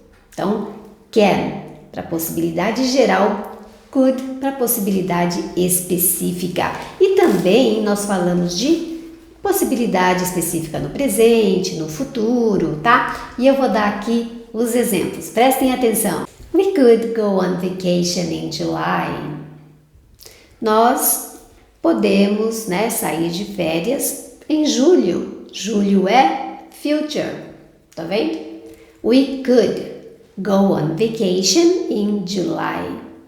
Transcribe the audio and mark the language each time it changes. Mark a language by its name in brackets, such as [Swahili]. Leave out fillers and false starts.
[Portuguese] Então, can para a possibilidade geral, could para a possibilidade específica. E também nós falamos de possibilidade específica no presente, no futuro, tá? E eu vou dar aqui os exemplos. Prestem atenção. [English] We could go on vacation in July. [Portuguese] Nós podemos, né, sair de férias em julho. Julho é future, tá vendo? [English] We could go on vacation in July.